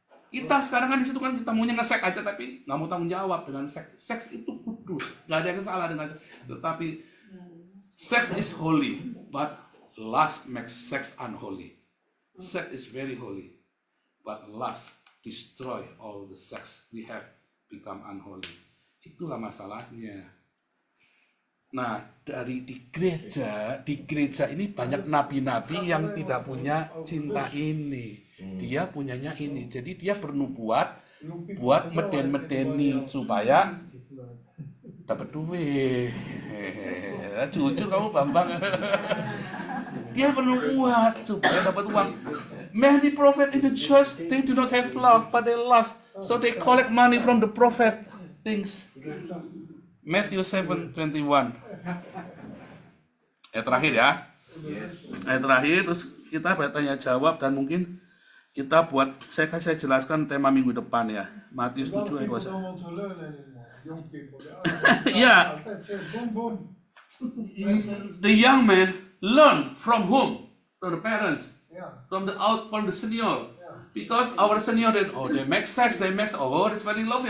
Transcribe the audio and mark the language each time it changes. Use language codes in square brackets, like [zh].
[id] Kita sekarang kan di situ kan kita maunya nge-seks aja tapi nggak mau tanggung jawab dengan seks. Seks itu kudus, nggak ada yang salah dengan seks. [en] Tetapi sex is holy, but lust makes sex unholy. Sex is very holy, but lust destroy all the sex we have become unholy. [id] Itulah masalahnya. Nah, di gereja ini banyak nabi-nabi yang tidak punya cinta ini. Dia punyanya ini. Jadi dia bernubuat buat meden-medeni supaya dapat duit. Jujur kamu Bambang. Dia bernubuat supaya dapat uang. [en] Many prophets in the church, they do not have love, but they lust. So they collect money from the prophet things. [id] Matthew 7:21. Terakhir ya. Terakhir terus kita bertanya jawab dan mungkin kita buat saya jelaskan tema minggu depan ya. Matius [en] A lot 7 of people [id] ayat 21. [en] don't want to learn anymore. Young people. Yeah. That's it. Boom, boom. The young men learn from whom? From the parents, Yeah. from the senior. Because our senior they make sex, it's very lovely.